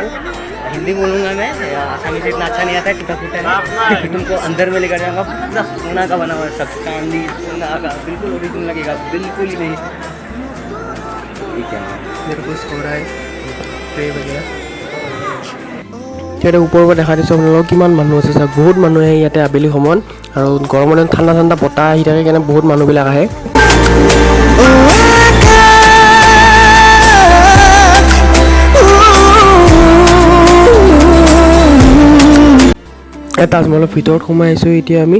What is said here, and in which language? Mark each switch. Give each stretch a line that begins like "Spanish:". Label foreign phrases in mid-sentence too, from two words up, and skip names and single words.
Hindi: हिंदी बोलूँगा मैं, आसामी से इतना अच्छा नहीं आता है, टूटा फूटा है। तुमको अंदर में लेकर जाऊँगा, पूरा सोना का बना हुआ है, सब चांदी सोना का, बिल्कुल ओरिजिनल लगेगा, बिल्कुल ही नहीं। मेरे को सो रहा है प्रे वगैरह।
Assamese: ইয়াতে ওপৰৰ পৰা দেখা দিছোঁ আপোনালোকক কিমান মানুহ আছে চাওক। বহুত মানুহ আহে ইয়াতে আবেলি সময়ত, আৰু গৰমৰ দিনত ঠাণ্ডা ঠাণ্ডা বতাহ আহি থাকে কাৰণে বহুত মানুহবিলাক আহে। তাজমহলৰ ভিতৰত সোমাই আহিছোঁ এতিয়া আমি।